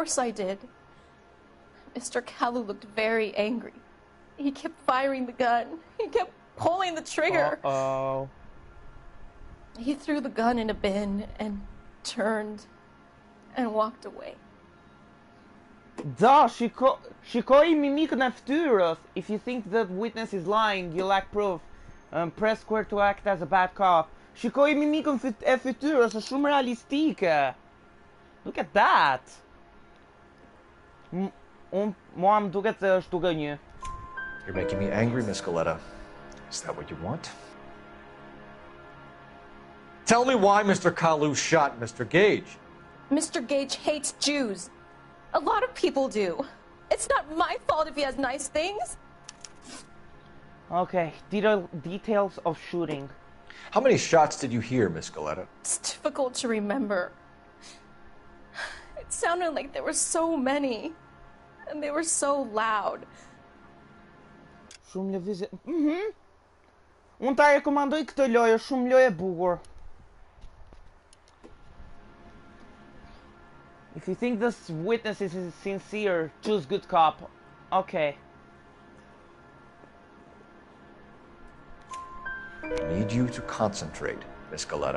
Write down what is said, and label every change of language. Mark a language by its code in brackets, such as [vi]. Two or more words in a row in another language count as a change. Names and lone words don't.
[en] Of course I did. Mr. Kalu looked very angry. He kept firing the gun. He kept pulling the trigger. Uh-oh. He threw the gun in a bin and turned and walked away. [sq] Da, shikoj mimikën e ftyrës. [en] If you think the witness is lying, you lack proof. Press square to act as a bad cop. [sq] Shikoj mimikën e fytyrës, është shumë realistike. [en] Look at that. [sq] Mua më duket se është duke një. [en] You're making me angry, Miss Galetta. Is that what you want? Tell me why Mr. Kalu shot Mr. Gage. Mr. Gage hates Jews. A lot of people do. It's not my fault if he has nice things. Okay, details of shooting. How many shots did you hear, Miss Galetta? It's difficult to remember. It sounded like there were so many. And they were so loud. [sq] Shumë lëvizje. Unë ta rekomandoj këtë lojë, shumë lojë e bukur. [en] If you think this witness is sincere, choose good cop. Okay. I need you to concentrate, Miss Galetta.